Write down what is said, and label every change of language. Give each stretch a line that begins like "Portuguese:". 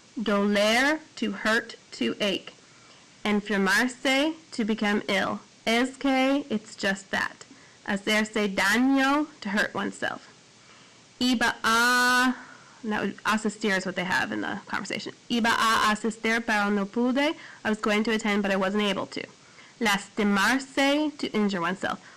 English: Doler, to hurt, to ache. Enfermarse, to become ill.
Spanish: Es que,
English: it's just that. Hacerse daño, to hurt oneself.
Spanish: Iba a,
English: that would, asistir is what they have in the conversation.
Spanish: Iba a asistir, pero no pude.
English: I was going to attend, but I wasn't able to. Lastimarse, to injure oneself.